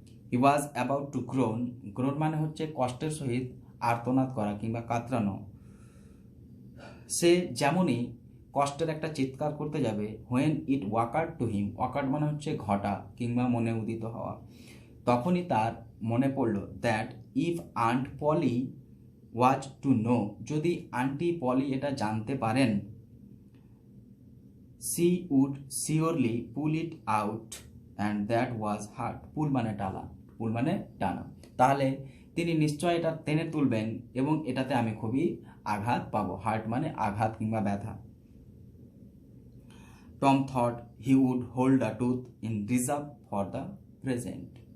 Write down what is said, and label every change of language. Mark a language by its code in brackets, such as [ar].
[en] He was about to groan. [bn] Grown মানে হচ্ছে কষ্টের সহিত আর্তনাদ করা কিংবা কাতরানো। সে যেমনই কষ্টের একটা চিৎকার করতে যাবে, [en] When it occurred to him. [bn] ওয়াকার্ড মানে হচ্ছে ঘটা কিংবা মনে উদিত হওয়া। তখনই তার মনে পড়ল [en] that if aunt Polly was to know, [bn] যদি আন্টি পলি এটা জানতে পারেন, [en] she would surely pull it out and that was hurt. [bn] পুল মানে টানা, পুল মানে টানা, তাহলে তিনি নিশ্চয় এটা টেনে তুলবেন এবং এটাতে আমি খুবই আঘাত পাবো। হার্ট মানে আঘাত কিংবা ব্যথা। [en] Tom thought he would hold a tooth in reserve for the present.